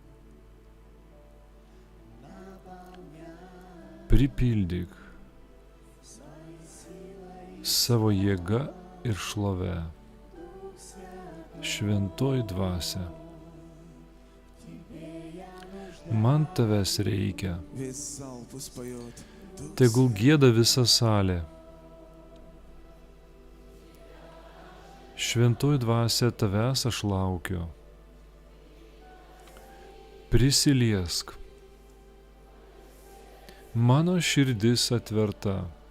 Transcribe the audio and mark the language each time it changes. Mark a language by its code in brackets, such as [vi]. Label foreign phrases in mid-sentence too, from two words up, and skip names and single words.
[lt] Pripildyk savo jėga ir šlove. Šventoji dvasia, man tavęs reikia. [ru] Весь зал пусть поет. Дух [lt] Tegul gieda visa salė. Šventoji dvasia, tavęs aš laukiu. Prisiliesk. Mano širdis atverta.